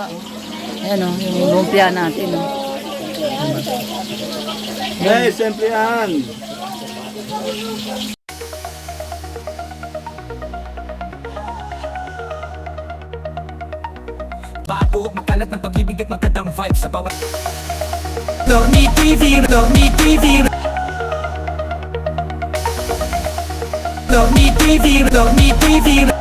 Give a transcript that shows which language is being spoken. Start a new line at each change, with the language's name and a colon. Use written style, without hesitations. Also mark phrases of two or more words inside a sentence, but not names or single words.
Filipino: Ayan, oh, yung lumpia natin, oh. Yes, siyempre yan. Bago makalat ng pag-ibig at magandang vibes sa bawat Loni TV, Loni TV Loni TV, Loni TV